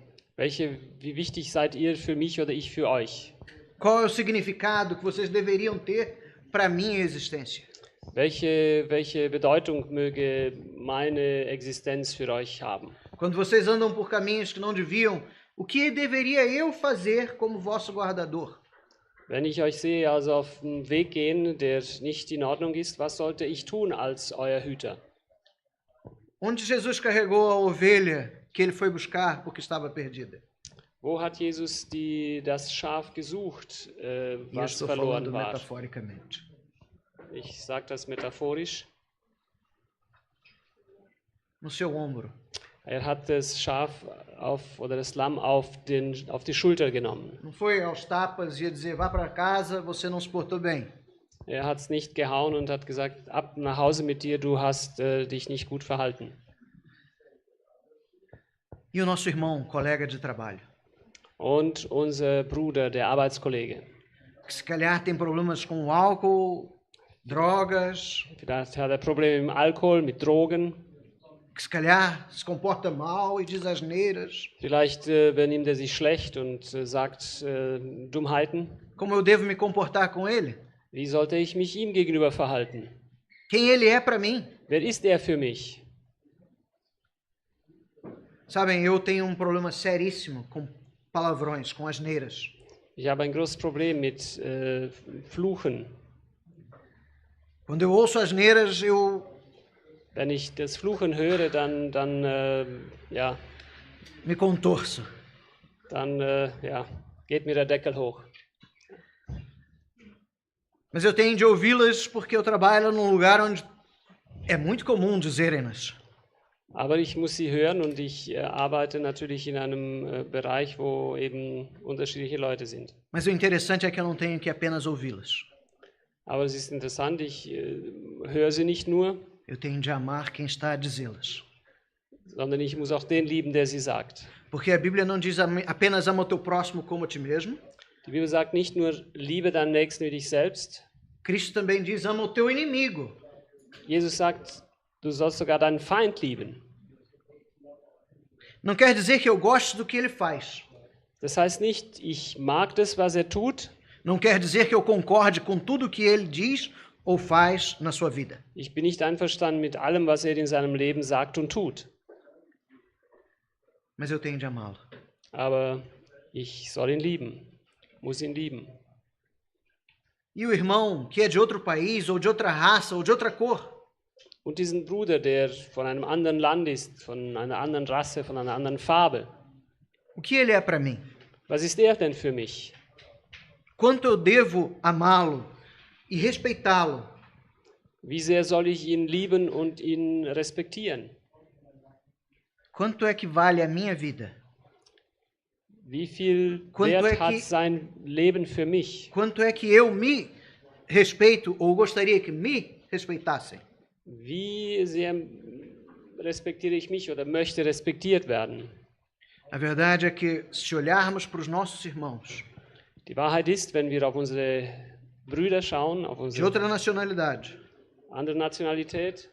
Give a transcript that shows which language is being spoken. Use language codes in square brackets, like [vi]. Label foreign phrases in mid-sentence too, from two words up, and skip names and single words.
[de] Wie wichtig seid ihr für mich oder ich für euch? [pt] Qual é o significado que vocês deveriam ter para a minha existência? [de] Welche Bedeutung möge meine Existenz für euch haben? [pt] Quando vocês andam por caminhos que não deviam, o que deveria eu fazer como vosso guardador? [de] Wenn ich euch sehe, also auf einen Weg gehen, der nicht in Ordnung ist, was sollte ich tun als euer Hüter? [pt] Onde Jesus carregou a ovelha que ele foi buscar porque estava perdida? [de] Wo hat Jesus das Schaf gesucht, [pt] E eu [de] was [pt] estou [de] verloren [pt] falando [de] war? [pt] metaforicamente. [de] Ich sage das metaphorisch. [pt] No seu ombro. [de] Er hat das Schaf oder das Lamm auf die Schulter genommen. [pt] Não foi aos tapas e ia dizer, vá para casa, você não se portou bem. [de] Er hat es nicht gehauen und hat gesagt, ab nach Hause mit dir, du hast dich nicht gut verhalten. [pt] E o nosso irmão, colega de trabalho, [de] Und unser Bruder, der Arbeitskollege, [pt] que se calhar tem problemas com o álcool, drogas, [de] vielleicht hat er Probleme mit Alkohol, mit Drogen, [pt] que se calhar se comporta mal e diz asneiras. [de] vielleicht benimmt er sich schlecht und sagt Dummheiten. [pt] Como eu devo me comportar com ele? [de] Wie sollte ich mich ihm gegenüber verhalten? [pt] Quem ele é para mim? [de] Wer ist er für mich? [pt] Sabem, eu tenho um problema seríssimo com palavrões, com asneiras. [de] Ich habe ein großes Problem mit Fluchen. [pt] Quando eu ouço asneiras, [de] Wenn ich das Fluchen höre, dann [pt] me contorço. [de] Geht mir der Deckel hoch. [pt] Mas eu tenho de ouvi-las porque eu trabalho num lugar onde é muito comum dizerem-nas. [de] Aber ich muss sie hören und ich arbeite natürlich in einem Bereich, wo eben unterschiedliche Leute sind. [pt] Mas o interessante é que eu não tenho que apenas ouvi-las. [de] Aber es ist interessant, ich höre sie nicht nur, [pt] Eu tenho de amar quem está a dizê-las. [de] sondern ich muss auch den lieben, der sie sagt. [pt] Porque a Bíblia não diz apenas ama o teu próximo como a ti mesmo. [de] Die Bibel sagt nicht nur, liebe deinen Nächsten wie dich selbst. [pt] Cristo também diz ama o teu inimigo. [de] Jesus sagt, du sollst sogar deinen Feind lieben. [pt] Não quer dizer que eu goste do que ele faz. [de] Das heißt nicht, ich mag das, was er tut. [pt] Não quer dizer que eu concorde com tudo que ele diz ou faz na sua vida. [de] Ich bin nicht einverstanden mit allem, was er in seinem Leben sagt und tut. [pt] Mas eu tenho de amá-lo. [de] Aber ich soll ihn lieben, muss ihn lieben. [pt] E o irmão que é de outro país, ou de outra raça, ou de outra cor, [de] Und diesen Bruder, der von einem anderen Land ist, von einer anderen Rasse, von einer anderen Farbe. [pt] o que ele é para mim? [de] Was ist er denn für mich? [pt] Quanto eu devo amá-lo e respeitá-lo? [de] Wie sehr soll ich ihn lieben und ihn respektieren? [pt] Quanto é que vale a minha vida? [de] Wie viel [pt] Quanto [de] Wert [pt] é [de] hat [pt] que- [de] sein Leben für mich? [pt] Quanto é que eu me respeito ou gostaria que me respeitassem? [de] Wie sehr respektiere ich mich oder möchte respektiert werden? [pt] A verdade é que, se olharmos para os nossos irmãos [de] Die Wahrheit ist, wenn wir auf unsere Brüder schauen, auf [pt] de [de] unsere [pt] outra nacionalidade, [de] andere Nationalität,